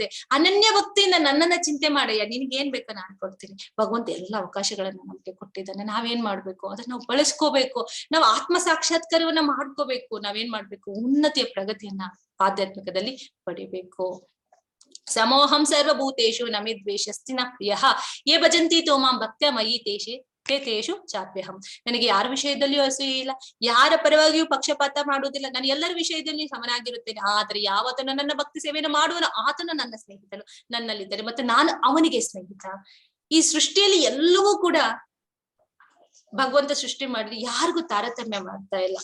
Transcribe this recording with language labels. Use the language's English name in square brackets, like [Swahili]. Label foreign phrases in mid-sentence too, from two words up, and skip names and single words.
[Kannada] ಅನನ್ಯ ಭಕ್ತಿಯಿಂದ ನನ್ನನ್ನ ಚಿಂತೆ ಮಾಡಯ್ಯ, ನಿನ್ಗೆ ಏನ್ ಬೇಕೋ ನಾನು ಕೊಡ್ತೀನಿ. ಭಗವಂತ ಎಲ್ಲ ಅವಕಾಶಗಳನ್ನ ನಮ್ಗೆ ಕೊಟ್ಟಿದ್ದಾನೆ. ನಾವೇನ್ ಮಾಡ್ಬೇಕು? ಅದನ್ನ ನಾವು ಬಳಸ್ಕೋಬೇಕು. ನಾವು ಆತ್ಮ ಸಾಕ್ಷಾತ್ಕಾರವನ್ನ ಮಾಡ್ಕೋಬೇಕು. ನಾವೇನ್ ಮಾಡ್ಬೇಕು? ಉನ್ನತಿಯ ಪ್ರಗತಿಯನ್ನ ಆಧ್ಯಾತ್ಮಿಕದಲ್ಲಿ ಪಡಿಬೇಕು. [Sanskrit] ಸಮೋಹಂ ಸರ್ವಭೂತೇಶು ನಮಿ ದ್ವೇಷಸ್ತಿ ನ ಪ್ರಿಯಃ ಯೇ ಭಜಂತಿ ತೋಮಾಂ ಭಕ್ತ್ಯ ಮಯಿ ತೇಷು ಚಾಪ್ಯಹಂ. [Kannada] ನನಗೆ ಯಾರ ವಿಷಯದಲ್ಲಿಯೂ ಅಸೂಯೆ ಇಲ್ಲ, ಯಾರ ಪರವಾಗಿಯೂ ಪಕ್ಷಪಾತ ಮಾಡುವುದಿಲ್ಲ. ನಾನು ಎಲ್ಲರ ವಿಷಯದಲ್ಲಿ ಸಮನಾಗಿರುತ್ತೇನೆ. ಆದ್ರೆ ಯಾವತ್ತನು ನನ್ನ ಭಕ್ತಿ ಸೇವೆಯನ್ನು ಮಾಡುವನು ಆತನು ನನ್ನ ಸ್ನೇಹಿತನು, ನನ್ನಲ್ಲಿದ್ದರೆ ಮತ್ತೆ ನಾನು ಅವನಿಗೆ ಸ್ನೇಹಿತ. ಈ ಸೃಷ್ಟಿಯಲ್ಲಿ ಎಲ್ಲವೂ ಕೂಡ ಭಗವಂತ ಸೃಷ್ಟಿ ಮಾಡಿದ್ರೆ ಯಾರಿಗೂ ತಾರತಮ್ಯ ಮಾಡ್ತಾ ಇಲ್ಲ.